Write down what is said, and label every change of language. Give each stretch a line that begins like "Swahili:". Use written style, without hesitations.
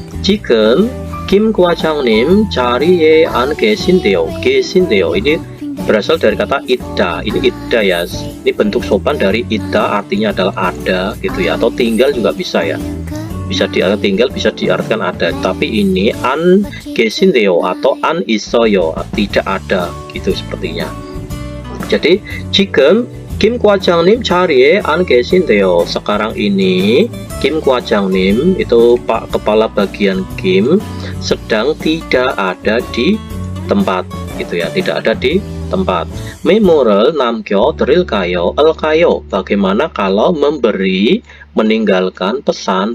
Korean: 지금 김 과장님 자리에 안 계신데요.
Indonesian: ini berasal dari kata idda. Ini idda ya. Ini bentuk sopan dari idda, artinya adalah ada gitu ya, atau tinggal juga bisa ya. Bisa diartikan tinggal, bisa diartikan ada. Tapi ini
Korean: an 계신데요
Indonesian: atau
Korean: an 있어요,
Indonesian: tidak ada gitu sepertinya.
Korean: Jadi 지금 김 과장님 자리에 안 계신데요.
Indonesian: Sekarang ini Kim 과장님 itu Pak Kepala Bagian Kim sedang tidak ada di tempat gitu ya, tidak ada di tempat.
Korean: 메모를 남겨드릴까요? 을까요?
Indonesian: Bagaimana kalau memberi, meninggalkan pesan?